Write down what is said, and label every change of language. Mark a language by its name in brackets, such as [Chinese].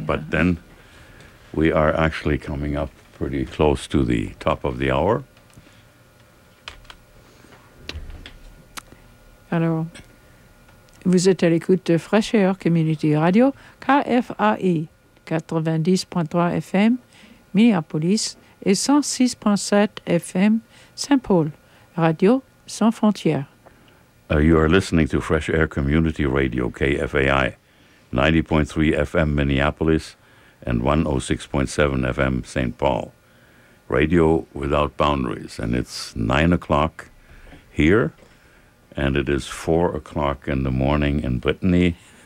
[English] But then we are actually coming up pretty close to the top of the hour. [French] Alors, vous êtes à l'écoute de Fraîcheur Community Radio, KFAI, 90.3 FM, Minneapolis, et 106.7 FM, Saint-Paul, Radio Sans Frontières. [English] You are listening to Fresh Air Community Radio, KFAI, 90.3 FM Minneapolis and 106.7 FM Saint Paul. Radio without boundaries. And it's 9 o'clock here, and it is 4 o'clock in the morning in Brittany.